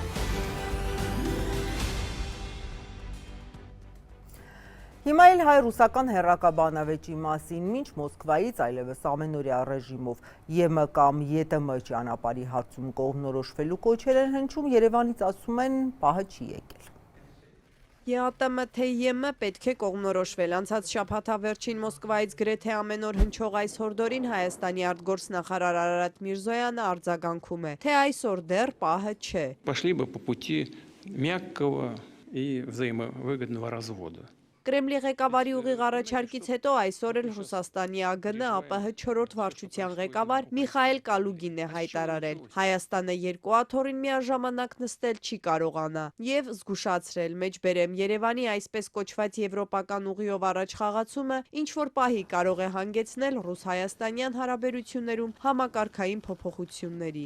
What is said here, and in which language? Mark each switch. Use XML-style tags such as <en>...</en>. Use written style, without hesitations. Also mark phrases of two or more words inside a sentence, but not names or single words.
<hy>Հիմա էլ հայ-ռուսական հեռակաբանավեճի մասին, մինչ Մոսկվայից այլևս ամենօրյա ռեժիմով ԵՄ կամ ԵՏՄ ճանապարհի հարցում կողմնորոշվելու կոչեր են հնչում, Երևանից ասում են պահը չի եկել։ ԵԱՏՄ թե ԵՄ պետք է կողմնորոշվել։ Անցած շաբաթավերջին Մոսկվայից գրեթե ամեն օր հնչող այս հորդորին Հայաստանի արտգործնախարար Արարատ Միրզոյանը արձագանքում է, թե այսօր դեռ պահը չէ։</hy> <ru>Пошли бы по пути мягкого и взаимовыгодного развода.</ru> <hy>Կրեմլի ղեկավարի ուղիղ առաջարկից հետո այսօր էլ Ռուսաստանի ԱԳՆ ԱՊՀ 4-րդ վարչության ղեկավար Միխայել Կալուգինն է հայտարարել. Հայաստանը երկու աթոռին միաժամանակ նստել չի կարողանա եւ զգուշացրել մեջբերեմ Երևանի այսպես կոչված եվրոպական ուղիով առաջ խաղացումը ինչ որ պահի կարող է հանգեցնել ռուս-հայաստանյան հարաբերություններում համակարգային փոփոխությունների։</hy>